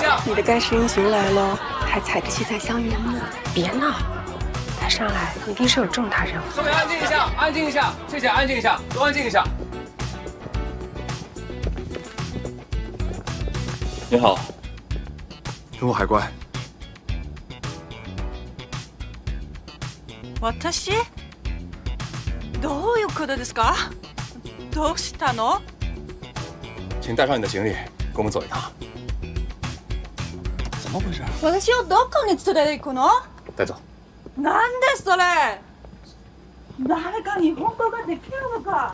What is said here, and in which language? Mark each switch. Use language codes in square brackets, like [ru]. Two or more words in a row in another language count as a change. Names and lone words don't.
[zh] 你的盖世英雄来了，还踩着七彩香烟呢。别闹，他上来一定是有重大任务。各位安静一下，安静一下，谢谢，安静一下，都安静一下。你好，中国海关。 [ja] 私？どういうことですか？どうしたの？ [zh] 请带上你的行李，跟我们走一趟。怎么回事？ [ja] 私をどこに連れて行くの？ [zh] 带走。 [ja] なんでそれ？誰か日本語ができるのか？